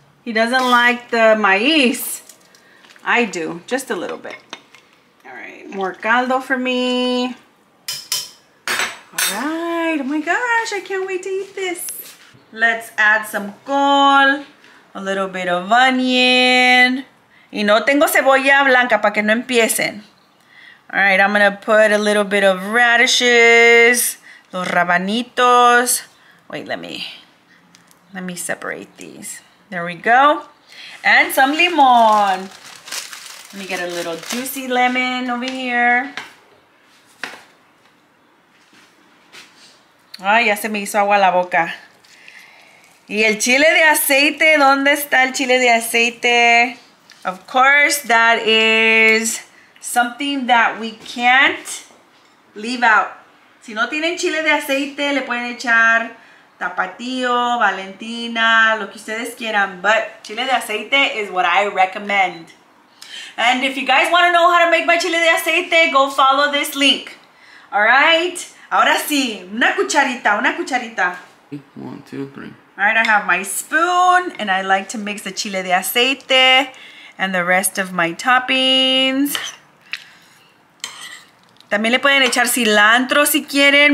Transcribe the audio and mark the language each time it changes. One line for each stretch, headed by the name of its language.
English: He doesn't like the maíz. I do, just a little bit. All right, more caldo for me. All right, oh my gosh, I can't wait to eat this. Let's add some col, a little bit of onion.
Spanish: Y no tengo cebolla blanca para que no empiecen.
English: All right, I'm gonna put a little bit of radishes,
Spanish: los rabanitos.
English: Wait, let me separate these. There we go. And some limon. Let me get a little juicy lemon over here.
Spanish: Ay, ya se me hizo agua la boca. Y el chile de aceite, ¿dónde está el chile de aceite?
English: Of course, that is something that we can't leave out.
Spanish: Si no tienen chile de aceite, le pueden echar Tapatío, Valentina, lo que ustedes quieran.
English: But chile de aceite is what I recommend. And if you guys want to know how to make my chile de aceite, go follow this link. All right?
Spanish: Ahora sí, una cucharita, una cucharita. 1, 2, 3.
English: All right, I have my spoon and I like to mix the chile de aceite and the rest of my toppings.
Spanish: También le pueden echar cilantro si quieren.